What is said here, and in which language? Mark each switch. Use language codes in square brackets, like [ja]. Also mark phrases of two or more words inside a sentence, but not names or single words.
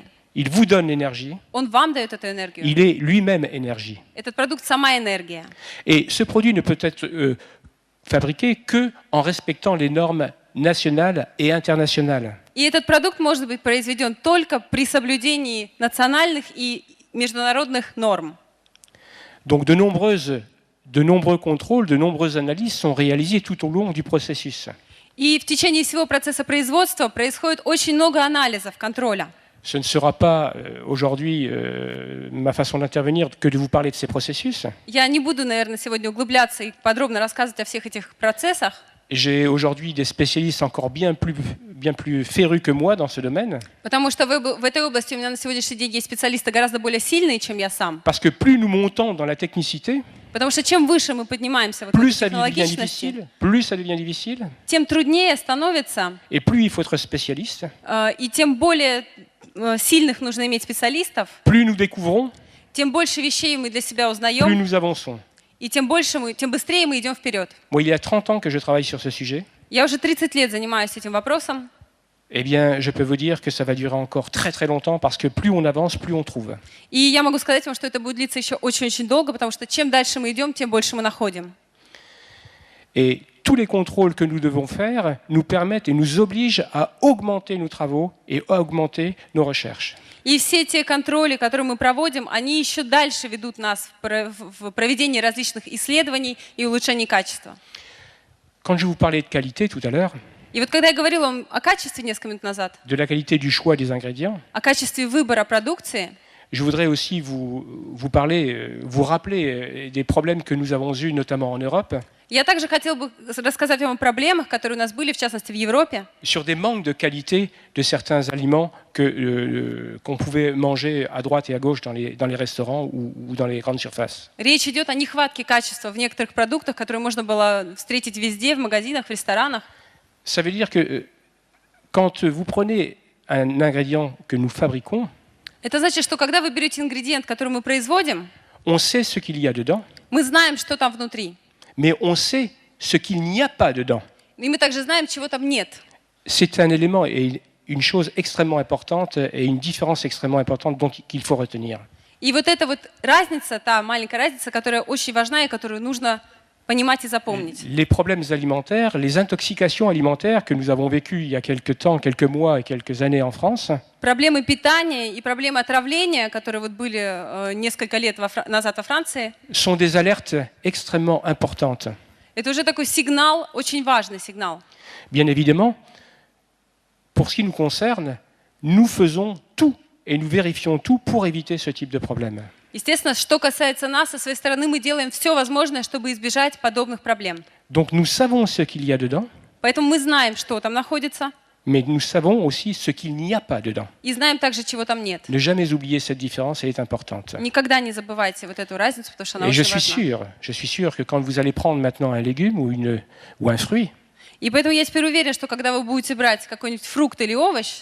[fr] Il vous donne l'énergie. [ru] Он вам дает эту энергию. [fr] Il est lui-même énergie. [ru] Этот продукт сама энергия. [fr] Et ce produit ne peut être fabriqué qu'en respectant les normes nationales et internationales. [ru] И этот продукт может быть произведен только при соблюдении национальных и международных норм. [fr] Donc de nombreux contrôles, de nombreuses analyses sont réalisées tout au long du processus. [ru] И в течение всего процесса производства происходит очень много анализов, контроля. [fr] Ce ne sera pas aujourd'hui ma façon d'intervenir que de vous parler de ces processus. [ru] Я не буду, наверное, сегодня углубляться и подробно рассказывать о всех этих процессах, [fr] J'ai aujourd'hui des spécialistes encore bien plus férus que moi dans ce domaine, [ru] потому что в этой области у меня на сегодняшний день есть специалисты гораздо более сильные, чем я сам. [fr] parce que plus nous montons dans la technicité, [ru] Потому что чем выше мы поднимаемся в [fr] plus [ru] этой [fr] ça devient [ru] технологичности, [fr] difficile, [ru] тем труднее становится, [fr] et plus il faut être spécialiste. [ru] и тем более сильных нужно иметь специалистов, [fr] Plus nous découvrons, [ru] тем больше вещей мы для себя [fr] plus [ru] узнаем, [fr] nous avançons. [ru] и тем быстрее мы идем вперед. [fr] Moi, il y a 30 ans que je travaille sur ce sujet. [ru] Я уже 30 лет занимаюсь этим вопросом, [fr] Eh bien, je peux vous dire que ça va durer encore très très longtemps parce que plus on avance, plus on trouve. [ru] и я могу сказать вам, что это будет длиться еще очень-очень долго, потому что чем дальше мы идем, тем больше мы находим. [fr] Et tous les contrôles que nous devons faire nous permettent et nous obligent à augmenter nos travaux et à augmenter nos recherches. [ru] И все те контроли, которые мы проводим, они еще дальше ведут нас в проведении различных исследований и улучшении качества. [fr] Quand je vous parlais de qualité tout à l'heure, [ru] И вот когда я говорила вам о качестве несколько минут назад, [fr] de la qualité du choix des ingrédients, [ru] о качестве выбора продукции, [fr] je voudrais aussi vous rappeler des problèmes que nous avons eus, notamment en Europe, [ru] я также хотела бы рассказать вам о проблемах, которые у нас были, в частности, в Европе, [fr] sur des manques de qualité de certains aliments qu'on pouvait manger à droite et à gauche dans les restaurants ou dans les grandes surfaces. [ru] Речь идет о нехватке качества в некоторых продуктах, которые можно было встретить везде, в магазинах, в ресторанах. [fr] Ça veut dire que quand vous prenez un ingrédient que nous fabriquons, [ru] Это значит, что когда вы берете ингредиент, который мы производим, [fr] on sait ce qu'il y a dedans, [ru] мы знаем, что там внутри. [fr] mais on sait ce qu'il n'y a pas dedans. [ru] И мы также знаем, чего там нет. [fr] C'est un élément et une chose extrêmement importante et une différence extrêmement importante qu'il faut retenir. [ru] И вот эта вот разница, та маленькая разница, которая очень важна и которую нужно понимать и запомнить. [fr] Les problèmes alimentaires, les intoxications alimentaires que nous avons vécues il y a quelques temps, quelques mois et quelques années en France, [ru] Проблемы питания и проблемы отравления, которые вот были несколько лет назад во Франции, [fr] sont des alertes extrêmement importantes. [ru] это уже такой сигнал, очень важный сигнал. [fr] Bien évidemment, pour ce qui nous concerne, nous faisons tout et nous vérifions tout pour éviter ce type de problème. [ru] Естественно, что касается нас, со своей стороны мы делаем все возможное, чтобы избежать подобных проблем. [fr] Donc nous savons ce qu'il y a dedans, [ru] Поэтому мы знаем, что там находится, [fr] mais nous savons aussi ce qu'il n'y a pas dedans. [ru] и знаем также, чего там нет. [fr] Ne jamais oublier cette différence, elle est importante. [ru] Никогда не забывайте вот эту разницу, потому что она [fr] Et [ru] очень важна. [fr] je suis sûr que quand vous allez prendre maintenant un légume ou un fruit, [ru] И поэтому я теперь уверена, что когда вы будете брать какой-нибудь фрукт или овощ,